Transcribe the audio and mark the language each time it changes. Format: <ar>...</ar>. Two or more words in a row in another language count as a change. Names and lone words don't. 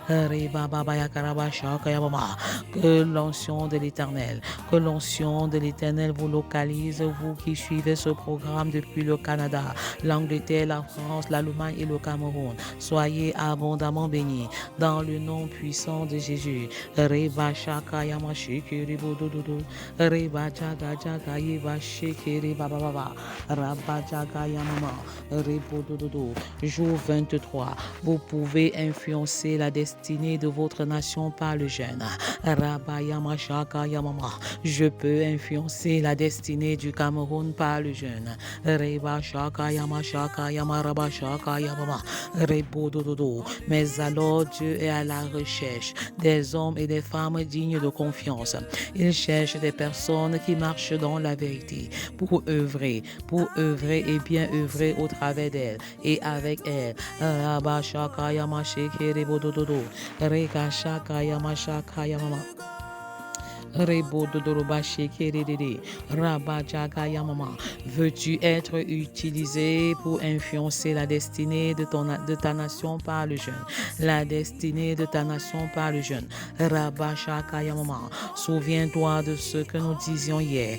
<fr>Que l'onction de l'Éternel vous localise, vous qui suivez ce programme depuis le Canada, l'Angleterre, la France, l'Allemagne et le Cameroun. Soyez abondamment bénis dans le nom puissant de Jésus. Reba shaka yama shikiri bodododo. Reba jaga jaga yeba shikiri bababa. Rabba jaga yamama. Rebodododo. Jour 23. Vous pouvez influencer la destinée de votre nation par le jeûne. Rabba yama shaka yamama. Je peux influencer la destinée du Cameroun par le jeûne. Reba shaka yama rabba shaka yamama. Rebodododo. Mais alors Dieu est à la recherche des hommes et des femmes dignes de confiance. Il cherche des personnes qui marchent dans la vérité pour œuvrer et bien œuvrer au travers d'elle et avec elle. Rabba shaka yama shekere bodododo. Reka shaka yama shaka yamama. Veux-tu être utilisé pour influencer la destinée de ta nation par le jeûne? La destinée de ta nation par le jeûne. Souviens-toi de ce que nous disions hier.</fr>